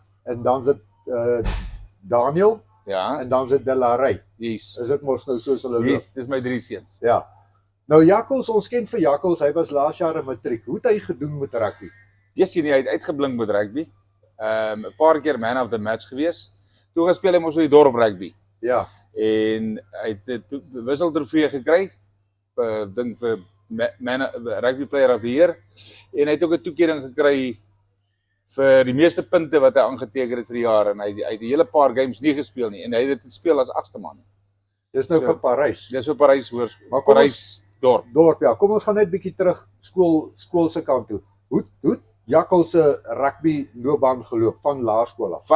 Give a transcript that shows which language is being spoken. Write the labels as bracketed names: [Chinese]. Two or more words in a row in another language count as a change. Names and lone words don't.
[Afrikaans] en dan is dit Daniel, ja, en dan is dit Delarey. yes. Is dit mos nou soos hulle loop? Yes, dis my 3 seuns. Ja. Nou Jakkals, ons ken vir Jakkals, hy was laas jaar in matriek. Hoe het hy gedoen met rugby? Jessie, hy het uitgeblink met rugby. 'n Paar keer [English] man of the match [Afrikaans] gewees. Toe gespeel hy mos in die dorp rugby. Ja. En hy het 'n wisseltrofee gekry. Dink vir [English] rugby player of the year. [Afrikaans] En hy het ook 'n toekenning gekry vir die meeste punte wat hy aangeteken het vir die jaar, en hy het 'n hele paar games nie gespeel nie, en hy het dit gespeel as 8ste man. Dis nou vir Parys. Dis vir Parys hoërskool. Maar kom Parys dorp. Dorp, ja. Kom ons gaan net bietjie terug skool se kant toe. Hoe het Jakkals se rugby loopbaan geloop van laerskool af?